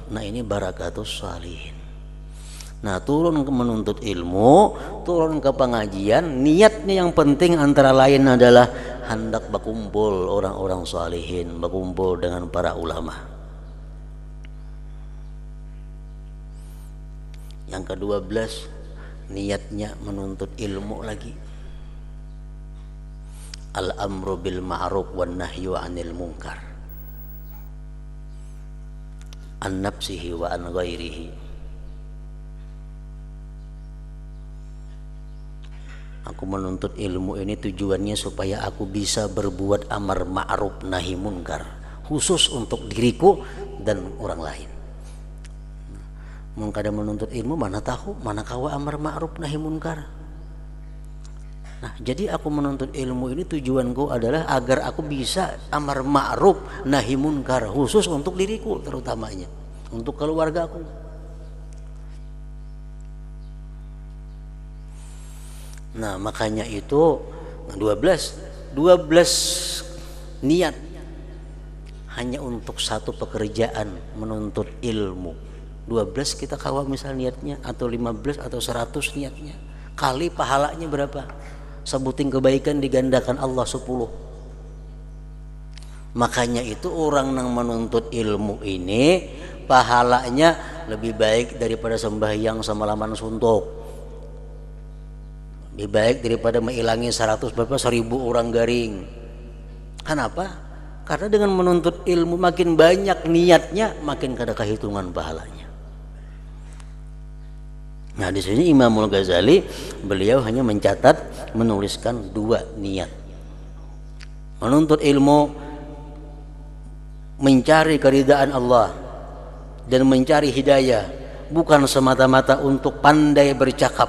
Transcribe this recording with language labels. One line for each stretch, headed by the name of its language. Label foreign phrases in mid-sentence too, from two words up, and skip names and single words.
Indonesian: Nah, ini
Arabic: بركة الصالحين.
Indonesian: Nah, turun ke menuntut ilmu, turun ke pengajian, niatnya yang penting antara lain adalah hendak berkumpul orang-orang salihin, berkumpul dengan para ulama. Yang ke-12, niatnya menuntut ilmu lagi.
Arabic: الأمر بالمعروف والنهي عن المنكر. عن نفسه وعن غيره.
Indonesian: Aku menuntut ilmu ini tujuannya supaya aku bisa berbuat amar ma'ruf nahi munkar, khusus untuk diriku dan orang lain.
Banjar: Mun kada menuntut ilmu mana tahu mana kawa amar ma'ruf nahi munkar.
Indonesian: Nah, jadi aku menuntut ilmu ini tujuanku adalah agar aku bisa amar ma'ruf nahi munkar, khusus untuk diriku terutamanya, untuk keluargaku. Nah, makanya itu 12 niat hanya untuk satu pekerjaan menuntut ilmu. 12 kita kawa misal niatnya, atau 15 atau 100 niatnya, kali pahalanya berapa? Sebuting kebaikan digandakan Allah 10. Makanya itu orang yang menuntut ilmu ini pahalanya lebih baik daripada sembahyang semalaman suntuk, lebih baik daripada mengilangi 100 berapa 1000 orang garing. Kenapa? Karena dengan menuntut ilmu makin banyak niatnya, makin kada kehitungan pahalanya. Nah, di sini Imamul Ghazali beliau hanya mencatat, menuliskan 2 niat. Menuntut ilmu mencari keridaan Allah dan mencari hidayah, bukan semata-mata untuk pandai bercakap.